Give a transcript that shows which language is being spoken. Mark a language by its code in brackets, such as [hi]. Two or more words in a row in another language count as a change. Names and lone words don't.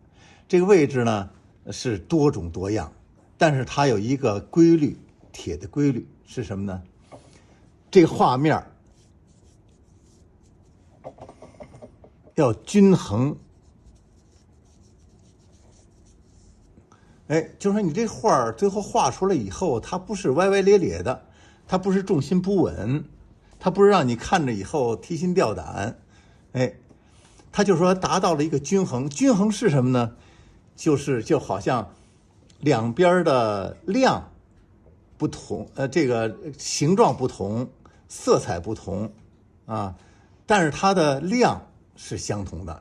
[zh] 這個位置呢是多種多樣，但是它有一個規律，鐵的規律是什麼呢？這個畫面要均衡，就是說你這畫最後畫出來以後，它不是歪歪咧咧的，它不是重心不穩，它不是讓你看着以後提心吊膽，它就是說達到了一個均衡。均衡是什麼呢？就好像兩邊的量不同，這個形狀不同，色彩不同啊，但是它的量是相同的。